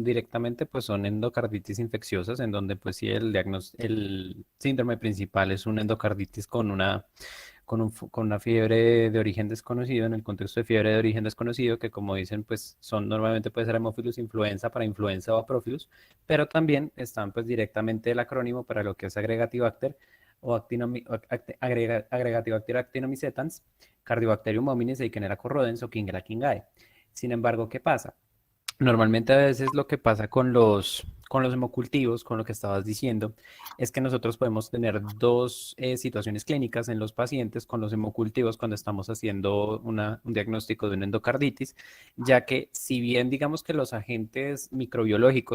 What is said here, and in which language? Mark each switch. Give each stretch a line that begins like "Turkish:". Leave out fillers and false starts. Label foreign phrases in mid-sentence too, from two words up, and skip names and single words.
Spanish: directamente, pues son endocarditis infecciosas, en donde pues sí el síndrome principal es una endocarditis con una fiebre de origen desconocido, en el contexto de fiebre de origen desconocido, que como dicen, pues son normalmente puede ser Haemophilus influenza para influenza o Aprophilus, pero también están pues directamente el acrónimo para lo que es Agregatibacter o Agregatibacter actinomycetans, Cardibacterium hominis, Eikenera corrodens o Kingera kingae. Sin embargo, ¿qué pasa? Normalmente a veces lo que pasa con los hemocultivos, con lo que estabas diciendo, es que nosotros podemos tener dos situaciones clínicas en los pacientes con los hemocultivos cuando estamos haciendo un diagnóstico de una endocarditis, ya que si bien digamos que los agentes microbiológicos